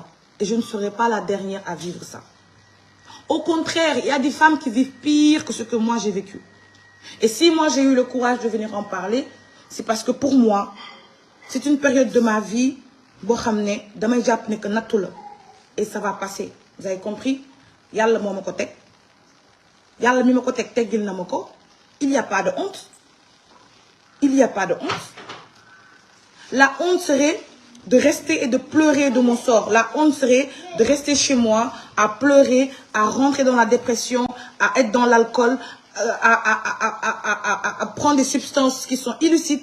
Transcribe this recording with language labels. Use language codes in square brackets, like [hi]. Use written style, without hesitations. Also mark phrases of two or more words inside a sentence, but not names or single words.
[fr] Et je ne serai pas la dernière à vivre ça. Au contraire, il y a des femmes qui vivent pire que ce que moi j'ai vécu. Et si moi j'ai eu le courage de venir en parler, c'est parce que pour moi, c'est une période de ma vie, et ça va passer. Vous avez compris? [wo] Yalla mo mako tek. Yalla mi mako tek teggil na mako. [fr] Il n'y a pas de honte. Il n'y a pas de honte. La honte serait de rester et de pleurer de mon sort. La honte serait de rester chez moi, à pleurer, à rentrer dans la dépression, à être dans l'alcool, à prendre des substances qui sont illicites.